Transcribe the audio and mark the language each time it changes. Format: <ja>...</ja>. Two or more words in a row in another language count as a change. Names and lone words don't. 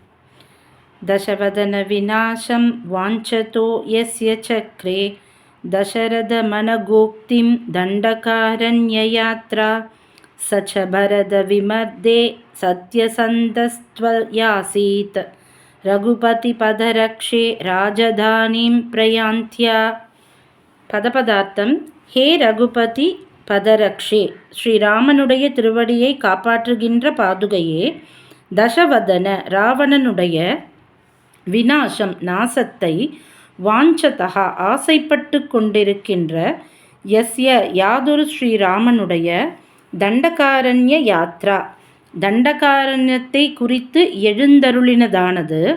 <sa>दशवदनविनाशं वाञ्छतो यस्य चक्रे दशरथमनगोक्तिं दण्डकारण्ययात्रा स च भरतविमर्दे सत्यसन्धस्त्वयासीत् रघुपतिपदरक्षे राजधानीं प्रयान्त्या.</sa> <ta>பதபதார்த்தம்.</ta> <sa>हे रघुपति पदरक्षे,</sa> <ta>ஸ்ரீராமனுடைய திருவடியை காப்பாற்றுகின்ற பாதுகையே, தசவதன ராவணனுடைய விநாசம் நாசத்தை, வாஞ்சதா ஆசைப்பட்டு கொண்டிருக்கின்ற, யஸ்ய யாதொரு ஸ்ரீராமனுடைய,</ta> <sa>दण्डकारण्य यात्रा</sa> <ta>தண்டகாரண்யத்தை குறித்து எழுந்தருளினதானது,</ta>